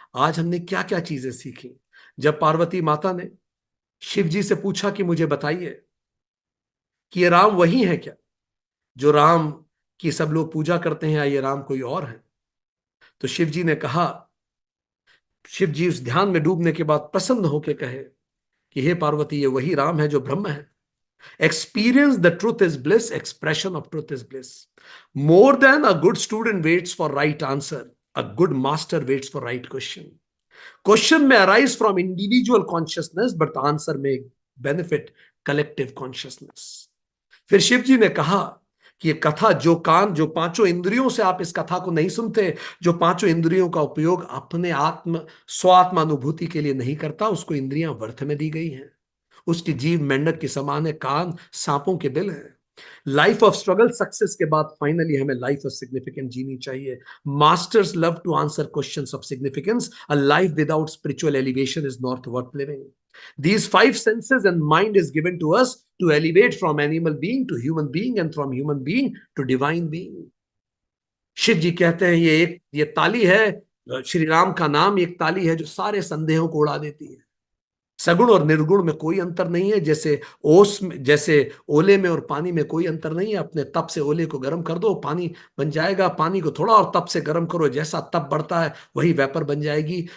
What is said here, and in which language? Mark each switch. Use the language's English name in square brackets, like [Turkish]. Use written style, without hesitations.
[Hindi] आज हमने क्या क्या चीजें सीखी। जब पार्वती माता ने शिव जी से पूछा कि मुझे बताइए कि ये राम वही है क्या जो राम की सब लोग पूजा करते हैं, या ये राम कोई और है, तो शिव जी ने कहा शिव जी उस ध्यान में डूबने के बाद प्रसन्न होकर कहे कि हे पार्वती, ये वही राम है जो ब्रह्म है। [English] Experience the truth is bliss, expression of truth is bliss. More than a good student waits for right answer, a good master waits for right question. Question may arise from individual consciousness, but the answer may benefit collective consciousness. [Hindi] फिर शिव जी ने कहा कि ये कथा, जो पांचों इंद्रियों से आप इस कथा को नहीं सुनते, जो पांचों इंद्रियों का उपयोग अपने स्वात्मानुभूति के लिए नहीं करता, उसको इंद्रियां व्यर्थ में दी गई हैं। उसकी जीव मेंढक के समान है, कान सांपों के बिल है। [English] life of struggle success [Hindi] के बाद [English] finally हमें life of significance [Hindi] जीनी चाहिए। [English] Masters love to answer questions of significance. A life without spiritual elevation is not worth living. These five senses and mind is given to us to elevate from animal being to human being and from human being to divine being. [Hindi] Shiv जी कहते हैं ये ताली है, श्री राम का नाम एक ताली है जो सारे संदेहों को उड़ा देती है। सगुण और निर्गुण में कोई अंतर नहीं है। जैसे ओले में और पानी में कोई अंतर नहीं है। अपने तप से ओले को गर्म कर दो, पानी बन जाएगा। पानी को थोड़ा और तप से गर्म करो, जैसा तप बढ़ता है वही वेपर बन जाएगी।